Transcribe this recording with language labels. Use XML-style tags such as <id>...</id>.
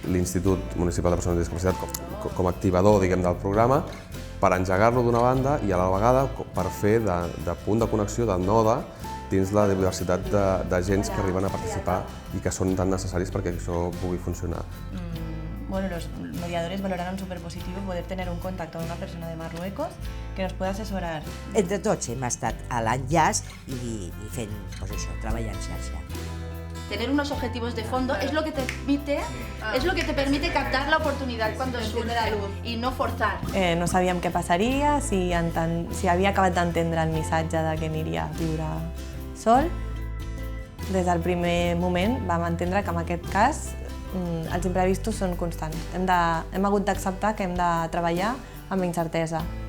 <ca>L'Institut Municipal de Persones amb Discapacitat com a activador del programa per engegar-lo d'una banda i a la vegada per fer de punt de connexió, de node, dins la diversitat d'agents que arriben a participar i que són tan necessaris perquè això pugui funcionar.</ca> <es>Los mediadores valoraron súper positivo poder tener un contacto con una persona de Marruecos que nos pueda asesorar.</es> <ca>Entre tots hem estat a l'enllaç i fent, treballar en xarxa.</ca> <es>Tener unos objetivos de fondo es lo que te permite captar la oportunidad cuando surge y no forzar.</es> <ca>No sabíem què passaria, si havia acabat d'entendre el missatge de que aniria a viure sol. Des del primer moment vam entendre que en aquest cas els imprevistos són constants. Hem hagut d'acceptar que hem de treballar amb la incertesa.</ca>